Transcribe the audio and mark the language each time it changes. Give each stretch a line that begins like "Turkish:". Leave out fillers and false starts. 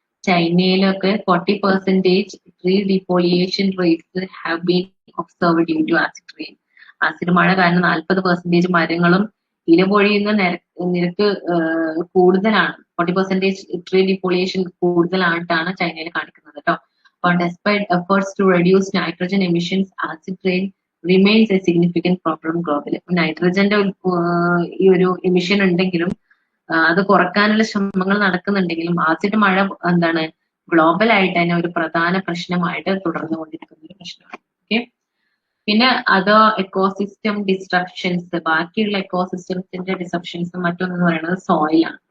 English: ചൈനയിലൊക്കെ 40% tree defoliation rates have been observed due to acid rain.
Malayalam: Acid മഴ കാരണം 40% മരങ്ങളും ഇല പൊഴിയുന്ന നിരക്ക് കൂടുതലാണ്. 40% ട്രീ ഡിഫോളിയേഷൻ കൂടുതലായിട്ടാണ് ചൈനയിൽ കാണിക്കുന്നത് കേട്ടോ.
English: But despite efforts to reduce nitrogen emissions, acid rain remains a significant problem globally.
Malayalam: നൈട്രജന്റെ ഈ ഒരു എമിഷൻ ഉണ്ടെങ്കിലും അത് കുറക്കാനുള്ള ശ്രമങ്ങൾ നടക്കുന്നുണ്ടെങ്കിലും ആസിഡ് മഴ എന്താണ് ഗ്ലോബൽ ആയിട്ട് തന്നെ ഒരു പ്രധാന പ്രശ്നമായിട്ട് തുടർന്നുകൊണ്ടിരിക്കുന്ന ഒരു പ്രശ്നമാണ്. ഓക്കെ, പിന്നെ
English: other ecosystem disruptions,
Malayalam: ബാക്കിയുള്ള എക്കോസിസ്റ്റംസിന്റെ ഡിസ്ട്രപ്ഷൻസ് മറ്റൊന്നെന്ന് പറയുന്നത് സോയിലാണ്.